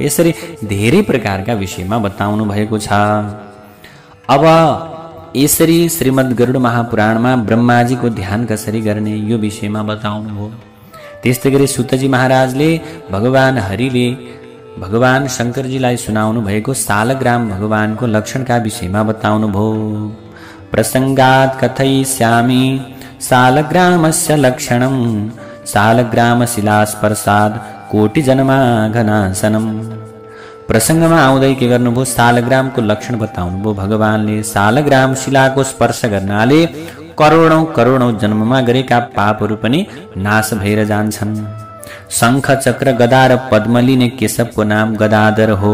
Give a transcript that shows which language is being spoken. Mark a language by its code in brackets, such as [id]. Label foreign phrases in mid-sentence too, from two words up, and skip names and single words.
[ne] यसरी धेरै प्रकारका विषयमा बताउनु भएको छ। अब यसरी श्रीमद् गरुड महापुराणमा ब्रह्माजीको ध्यान कसरी गर्ने यो विषयमा बताउनुभयो। त्यस्तै गरी सुतजी महाराजले भगवान हरिले भगवान शङ्करजीलाई सुनाउनु भएको सालग्राम भगवानको लक्षणका विषयमा बताउनुभयो। [sa] प्रसङ्गात् कथयिष्यामि सालग्रामस्य लक्षणं सालग्रामशिलास्पर्शाद् कोटिजन्माघनाशनम्। [ne] प्रसङ्गमा आउँदै के गर्नुभयो सालग्रामको लक्षण बताउनुभयो। भगवानले सालग्राम शिलाको स्पर्श गर्नाले करोडौं करोडौं जन्ममा गरेका पापहरू पनि नाश भएर जान्छन्। शङ्ख चक्र गदा र पद्म लिने केशवको नाम गदाधर हो।